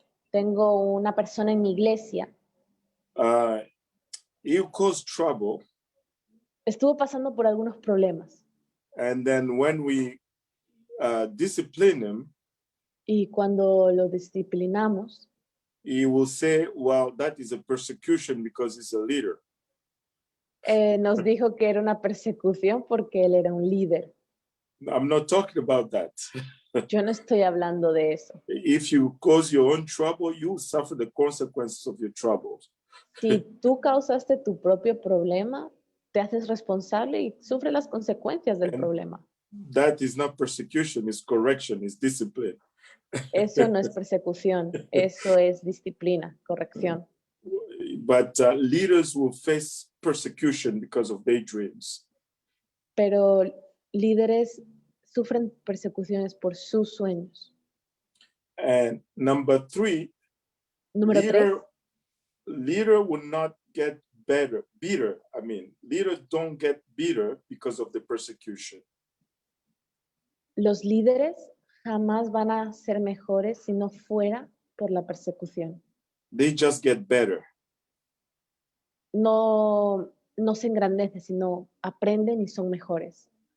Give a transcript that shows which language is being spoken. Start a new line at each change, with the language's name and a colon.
Spanish: Tengo una persona en mi iglesia.
English: He caused trouble.
Spanish: Estuvo pasando por algunos problemas.
English: And then when we discipline him,
Spanish: Y cuando lo disciplinamos,
English: he will say, well, that is a persecution because he's a leader.
Spanish: nos dijo que era una persecución porque él era un líder.
English: I'm not talking about that.
Spanish: Yo no estoy hablando de eso.
English: If you cause your own trouble, you suffer the consequences of your troubles.
Spanish: Si tú causaste tu propio problema, te haces responsable y sufres las consecuencias del problema.
English: That is not persecution, it's correction, it's discipline.
Spanish: Eso no es persecución, eso es disciplina, corrección.
English: But leaders will face persecution because of their dreams.
Spanish: Pero líderes sufren persecuciones por sus sueños.
English: And number 3,
Spanish: Número 3,
English: leader will not get bitter. Leaders don't get bitter because of the persecution.
Spanish: los líderes jamás van a ser mejores si no fuera por la persecución.
English: They just get better.
Spanish: No se engrandecen, sino aprenden y son mejores.